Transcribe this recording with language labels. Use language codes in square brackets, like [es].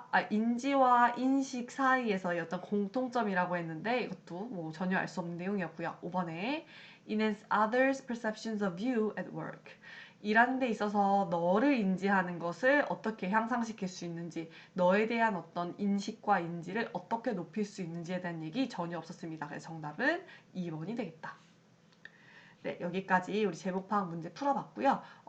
[ko] 인지와 인식 사이에서의 어떤 공통점이라고 했는데 이것도 뭐 전혀 알 수 없는 내용이었고요. 5번에 [en] enhance others' perceptions of you at work. [ko] 일하는 데 있어서 너를 인지하는 것을 어떻게 향상시킬 수 있는지, 너에 대한 어떤 인식과 인지를 어떻게 높일 수 있는지에 대한 얘기 전혀 없었습니다. 그래서 정답은 2번이 되겠다. 네, 여기까지 우리 제목 파악 문제 풀어봤고요.